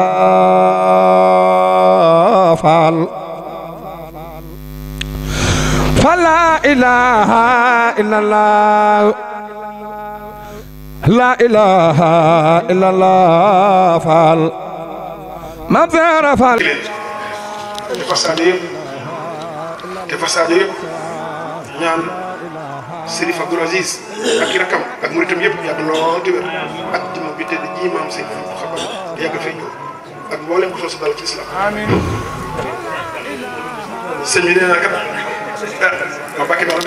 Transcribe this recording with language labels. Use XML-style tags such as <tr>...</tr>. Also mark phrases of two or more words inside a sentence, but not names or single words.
<ar>الله فلا إله إلا الله لا إله إلا الله ما تعرف</ar> <wo>ñaan Serif Abdoul Aziz ak i rakam ak muritam yëpp yàgg lool di wér ak jëmm bi tedd ji maam sëñ Fallu xabar yàgg fay ñëw ak mboolem ko sos dal ci islam amiin sëñ bi nee na kat ma bàkki dara</wo>